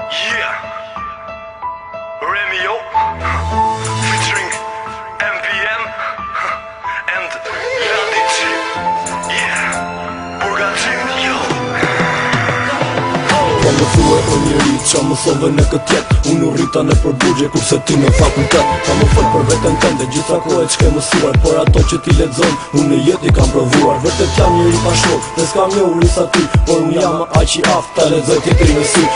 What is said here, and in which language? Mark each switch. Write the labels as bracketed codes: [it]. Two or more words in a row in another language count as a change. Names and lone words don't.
[en] Yeah. Remy, yo. Featuring M P M and Radici. Yeah. Burgaci, yo. [sq] Po më thuaj, o njeri, qa më thove në këtë jetë? Unë u rrita në për burgje, kurse ti në fakultet. Po më fol për veten tënde, gjitha kohë që ke mësuar, por ato që ti lexon, unë në jetë i kam provuar. Vërtet jam njeri pa shkop, dhe s'kam një uri sa ti, por unë jam aq i aftë, ta lexoj ti ti në sy.